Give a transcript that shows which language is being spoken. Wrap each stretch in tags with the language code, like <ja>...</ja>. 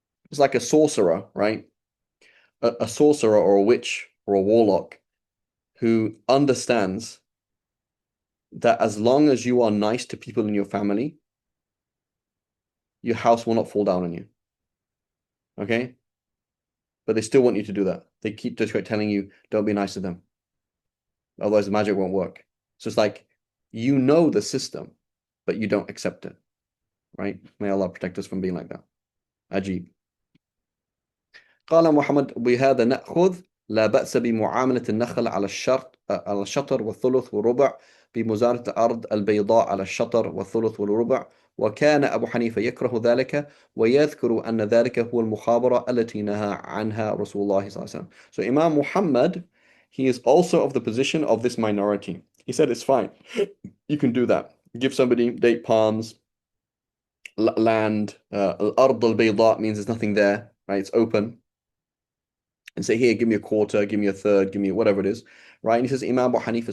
<en>It's like a sorcerer, right? A sorcerer or a witch or a warlock who understands that as long as you are nice to people in your family, your house will not fall down on you. Okay? But they still want you to do that. They keep just telling you, don't be nice to them. Otherwise, the magic won't work. So it's like, you know the system, but you don't accept it. Right? May Allah protect us from being like that.</en> <ar>Ajib. قال محمد بهذا نأخذ لا بأس بمعاملة النخل على الشطر والثلث والربع بمزارة الأرض البيضاء على الشطر والثلث والربع وكان أبو حنيفة يكره ذلك ويذكر أن ذلك هو المخابرة التي نهى عنها رسول الله صلى الله عليه وسلم.</ar> <en>So Imam Muhammad, he is also of the position of this minority. He said it's fine. You can do that. Give somebody date palms, land, الأرض البيضاء means there's nothing there, right? It's open. And say, here, give me a quarter, give me a third, give me whatever it is, right? And he says, Imam Abu Hanifa.</en>